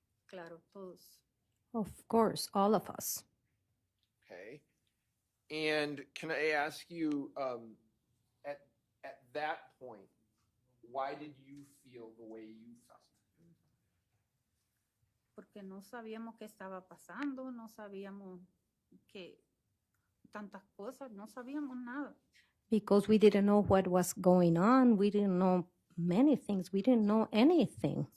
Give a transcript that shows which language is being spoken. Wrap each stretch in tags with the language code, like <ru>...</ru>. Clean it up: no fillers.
<es>Claro, todos.</es> <en>Of course, all of us. Okay. And can I ask you, at that point, why did you feel the way you felt?</en> <es>Porque no sabíamos qué estaba pasando, no sabíamos que tantas cosas, no sabíamos nada.</es> <en>Because we didn't know what was going on, we didn't know many things, we didn't know anything.</en>